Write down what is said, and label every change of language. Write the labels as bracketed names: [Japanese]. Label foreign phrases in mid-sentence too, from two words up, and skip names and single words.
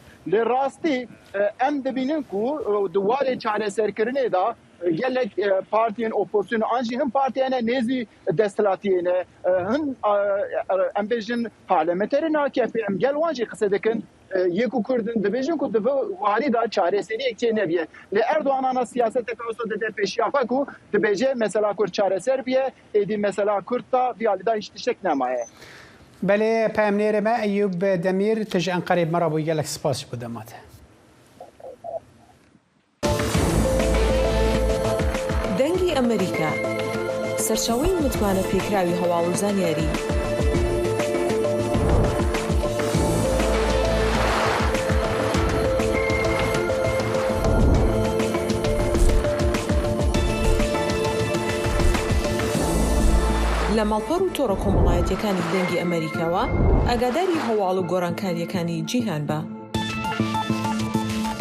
[Kurdish] Li rastî em dibînin ku di warê çareserkirinê da gelek partiyên opozisyonu an jî hin partiyene nêzî desthilatiyê hin em bêjin parlamenterên AKP em gel wan jî qise dikin yekû Kurdin dibêjin ku di warî da çareseriyek çê nebiye. Lê Erdoğan ana siyaseteke wisa dide pêşiya xwe ku dibêje mesela Kurd çareser biye êdî mesela Kurd da viyalî da hiç tiştek nemaye. Belê peyamnêrê me Eyûb Demîr tu ji Enqerê me re bû gelek spas ji bo demate. [Central Kurdish] دەنگی ئەمریکا سەرچاوەی متمانە پێکراوی هەواڵ و زانیاری لە ماڵپەڕ و تۆڕە کۆمەڵایەتیەکانی دەنگی ئەمریکاوە ئاگاداری هەواڵ و گۆڕانکاریەکانی جیهان بە.